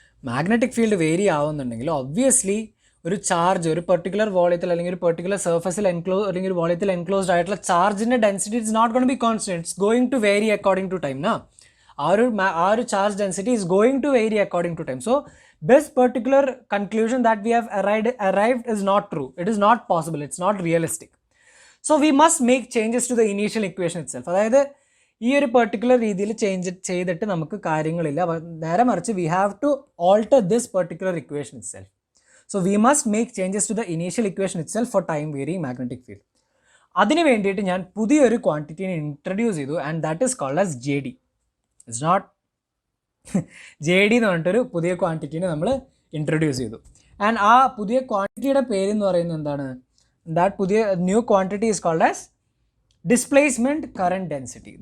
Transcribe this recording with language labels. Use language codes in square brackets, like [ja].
[ml] Magnetic field vary ആവുന്നുണ്ടെങ്കിൽ obviously ഒരു charge ഒരു particular വോളിയത്തിൽ അല്ലെങ്കിൽ ഒരു പെർട്ടിക്കുലർ സർഫസിൽ അല്ലെങ്കിൽ ഒരു വോളിയത്തിൽ എൻക്ലോസ്ഡ് ആയിട്ടുള്ള ചാർജിൻ്റെ density [en] It's not gonna be constant, it's going to vary according to time. ആ ഒരു charge density is going to vary according to time. So this particular conclusion that we have arrived is not true. It is not possible. It's not realistic. So we must make changes to the initial equation itself. [ml] അതായത് ഈ ഒരു particular രീതിയിൽ change ചെയ്തിട്ട് നമുക്ക് കാര്യങ്ങളില്ല. നേരെ മറിച്ച് [en] we have to alter this particular equation itself. So we must make changes to the initial equation itself for time varying magnetic field. [ml] അതിന് വേണ്ടിയിട്ട് ഞാൻ പുതിയൊരു ക്വാണ്ടിറ്റിനെ ഇൻട്രൊഡ്യൂസ് ചെയ്തു [en] And that is called as JD. It's not [ml] JD എന്ന് പറഞ്ഞിട്ടൊരു പുതിയ ക്വാണ്ടിറ്റീനെ നമ്മൾ introduce ചെയ്തു. ആൻഡ് ആ പുതിയ ക്വാണ്ടിറ്റിയുടെ പേര് എന്ന് പറയുന്നത് എന്താണ്? [en] That പുതിയ new quantity is called as displacement current density.